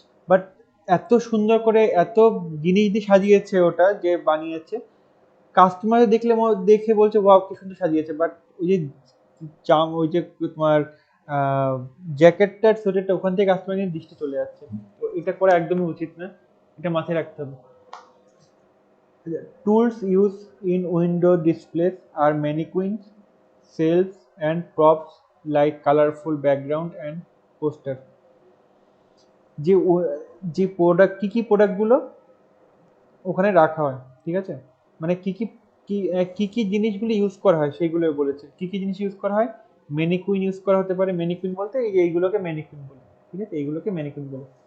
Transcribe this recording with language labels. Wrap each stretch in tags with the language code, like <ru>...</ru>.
<bn>But এত সুন্দর করে এত জিনিস দিয়ে সাজিয়েছে ওটা যে বানিয়েছে, কাস্টমার দেখলে দেখে বলছে ওয়াও কি সুন্দর সাজিয়েছে, বাট ওই যে ওই যে তোমার জ্যাকেটটার সোয়েটারটা, ওখান থেকে কাস্টমারের দৃষ্টি চলে যাচ্ছে, তো এটা করা একদমই উচিত না, এটা মাথায় রাখতে হবে।</bn> <en>Tools used in window displays are mannequins, shelves, and props like colorful background and poster.</en> <bn>যে যে প্রোডাক্ট, কি কি প্রোডাক্টগুলো ওখানে রাখা হয়, ঠিক আছে, মানে কি কি কি কি জিনিসগুলো ইউজ করা হয় সেইগুলো বলেছে, কি কি জিনিস ইউজ করা হয়। ম্যানিকুইন ইউজ করা হতে পারে, ম্যানিকুইন বলতে এইগুলোকে ম্যানিকুইন বলে, ঠিক আছে, এইগুলোকে ম্যানিকুইন বলে।</bn>